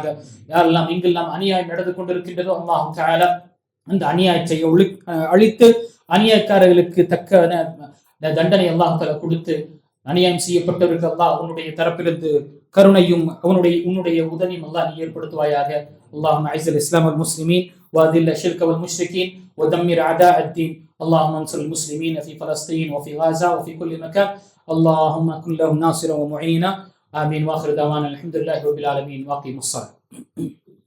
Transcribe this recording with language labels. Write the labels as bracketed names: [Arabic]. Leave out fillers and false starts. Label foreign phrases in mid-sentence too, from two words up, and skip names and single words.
[Tamil] யாரெல்லாம் இங்கெல்லாம் அநியாயம் நடந்து கொண்டிருக்கின்றதோ அல்லாஹ் தஆலா அந்த அநியாயத்தை அழித்து அநியாயக்காரர்களுக்கு தக்க தண்டனை அல்லாஹ் தஆலா கொடுத்து, அநியாயம் செய்யப்பட்டவர்கள் அல்லாஹ் உன்னுடைய தரப்பிலிருந்து கருணையும் உன்னுடைய உதவியும் அல்லாஹ் நீ ஏற்படுத்துவாயாக. [Arabic] اللهم اعز الاسلام والمسلمين واذل الشرك والمشركين ودمر اعداء الدين. اللهم انصر المسلمين في فلسطين وفي غزة وفي كل مكان. اللهم كن لهم ناصرا ومعينا ஆமீன். وآخر دعوانا الحمد لله رب العالمين. وأقم الصلاة.